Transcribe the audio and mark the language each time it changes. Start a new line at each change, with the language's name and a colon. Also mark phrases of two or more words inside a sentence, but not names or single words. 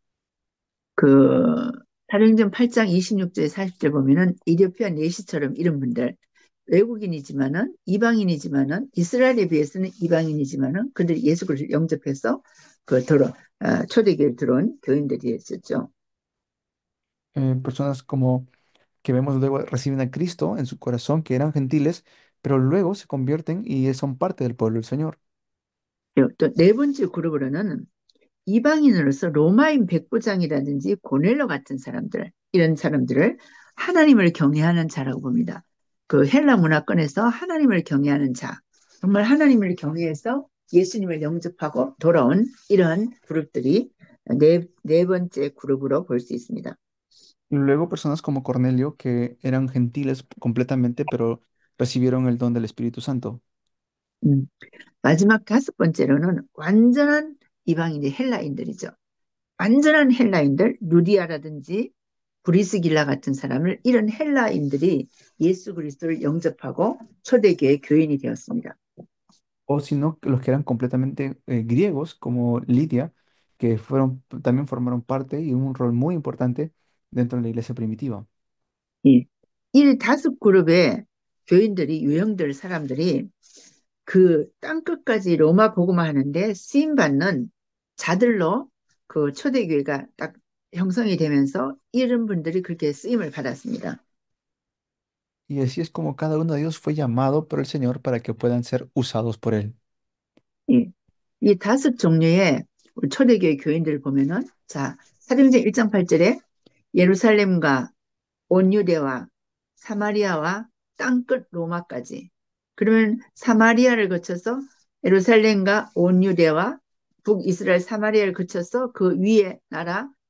Korean: 그 사도행전 8장 26절 40절 보면은 이디오피아 내시처럼 이런 분들 외국인이지만은 이방인이지만은 이스라엘에 비해서는 이방인이지만은 그들이 예수 그리스도를 영접해서 초대교회 들어온 교인들이었죠.
Spanish: Personas como que vemos luego reciben a Cristo en su corazón, que eran gentiles, pero luego se convierten y son parte del pueblo del Señor.
Korean: 또 네 번째 그룹으로는 이방인으로서 로마인 백부장이라든지 고넬로 같은 사람들, 이런 사람들을 하나님을 경외하는 자라고 봅니다. 그 헬라 문화권에서 하나님을 경외하는 자, 정말 하나님을 경외해서 예수님을 영접하고 돌아온 이러한 그룹들이 네 번째 그룹으로 볼 수 있습니다.
Spanish: Y luego personas como Cornelio, que eran gentiles completamente, pero recibieron el don del Espíritu Santo.
Korean: 음, 마지막 다섯 번째로는 완전한 이방인이 헬라인들이죠. 완전한 헬라인들, 루디아라든지 브리스길라 같은 사람을 이런 헬라인들이 예수 그리스도를 영접하고 초대교회 교인이 되었습니다.
Spanish: O si no, los que eran completamente griegos, como Lidia, que fueron, también formaron parte y un rol muy importante dentro de la iglesia primitiva.
Korean: 예. 이 다섯 그룹의 교인들이 유형들 사람들이 그 땅끝까지 로마 복음화 하는데 쓰임 받는 자들로 그 초대교회가 딱 형성이 되면서 이런 분들이 그렇게 쓰임을 받았습니다.
Spanish: Y así es como cada uno de ellos fue llamado por el Señor para que puedan ser usados por Él.
Korean: 예. 이 다섯 종류의 초대교회 교인들을 보면은 자, 사도행전 1장 8절에 예루살렘과 온 유대와 사마리아와 땅끝 로마까지. 그러면 사마리아를 거쳐서 예루살렘과 온 유대와 북이스라엘 사마리아를 거쳐서 그 위에 나라